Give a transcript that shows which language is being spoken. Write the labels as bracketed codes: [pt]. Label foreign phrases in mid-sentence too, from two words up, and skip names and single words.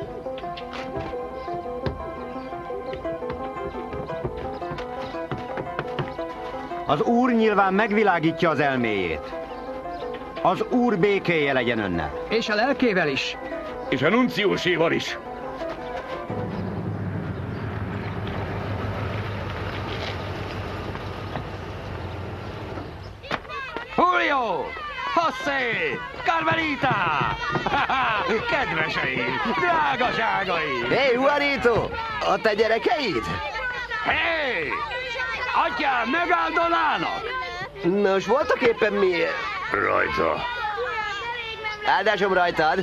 [hu] Az Úr nyilván megvilágítja az elméjét. Az Úr békéje legyen önnel. És a lelkével is. És a nunciuséval is. Julio! José! Carmelita! Kedveseim! Drágaságaim! Hé, Juanito! A te gyerekeid? Hé! Atyám, megáldonának! Nos, voltak éppen mi... Rajta. Áldásom rajtad!